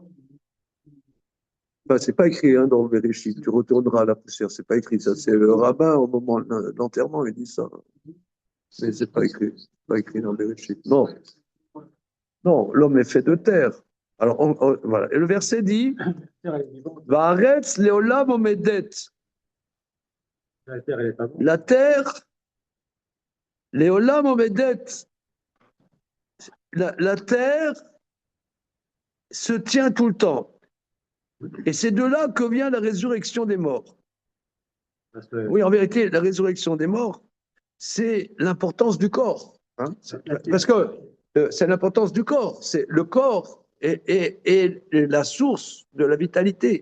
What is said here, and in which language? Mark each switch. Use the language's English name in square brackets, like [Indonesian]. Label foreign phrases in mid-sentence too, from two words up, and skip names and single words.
[French] Ben, c'est pas écrit hein, dans le Bereshit, tu retourneras à la poussière, c'est pas écrit ça. C'est le rabbin au moment de l'enterrement, il dit ça. Mais c'est pas écrit dans le Bereshit. Non, non, l'homme est fait de terre. Alors, voilà. Et le verset dit, [Hebrew] והארץ לעולם עומדת. [French] La terre, elle est pas morte. La terre, [Hebrew] לעולם עומדת. [French] La terre se tient tout le temps. Et c'est de là que vient la résurrection des morts. Parce que Oui, en vérité, la résurrection des morts, c'est l'importance du corps. Hein. Parce que c'est l'importance du corps. C'est le corps est la source de la vitalité.